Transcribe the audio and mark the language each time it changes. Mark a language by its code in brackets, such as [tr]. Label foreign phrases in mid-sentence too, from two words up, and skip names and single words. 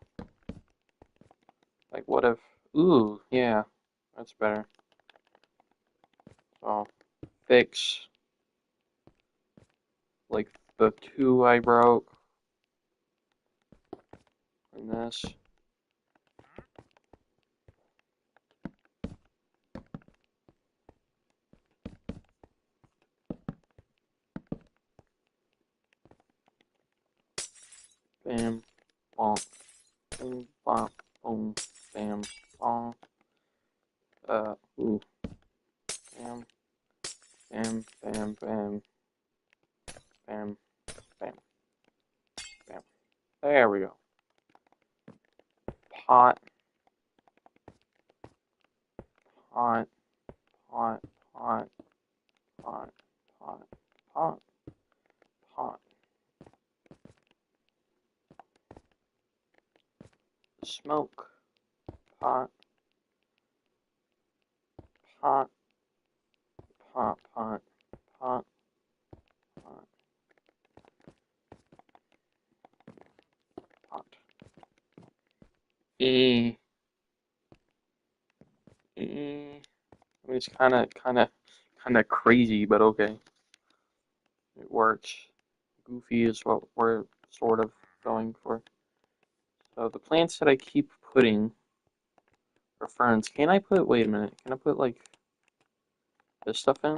[en] Like, what if, ooh, yeah, that's better. So, fix, like, the two I broke, and this. Bam, bonk, boom, bonk, boom, bam, bonk. Ooh, bam, bam, bam, bam, bam, bam, bam. There we go. Pot, pot, pot, pot, pot, pot, pot, pot. Smoke, pot, pot, pot, pot, pot, pot, pot. E, E. I mean, it's kind of crazy, but okay. It works. Goofy is what we're sort of going for. So the plants that I keep putting are ferns. Can I put, wait a minute, can I put like this stuff in?